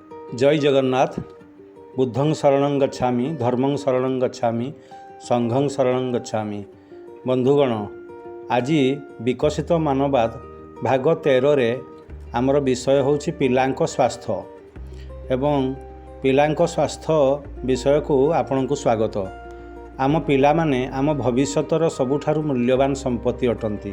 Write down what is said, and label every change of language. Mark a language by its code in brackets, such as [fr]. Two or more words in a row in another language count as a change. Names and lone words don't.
[or] ଜୟ ଜଗନ୍ନାଥ। [pi] बुद्धं शरणं गच्छामि, धर्मं शरणं गच्छामि, संघं शरणं गच्छामि। [or] ବନ୍ଧୁଗଣ, ଆଜି ବିକଶିତ ମାନବବାଦ ଭାଗ 13 ରେ ଆମର ବିଷୟ ହେଉଛି ପିଲାଙ୍କ ସ୍ୱାସ୍ଥ୍ୟ ଏବଂ ପିଲାଙ୍କ ସ୍ୱାସ୍ଥ୍ୟ ବିଷୟକୁ ଆପଣଙ୍କୁ ସ୍ୱାଗତ। ଆମ ପିଲା ମାନେ ଆମ ଭବିଷ୍ୟତର ସବୁଠାରୁ ମୂଲ୍ୟବାନ ସମ୍ପତ୍ତି ଅଟନ୍ତି।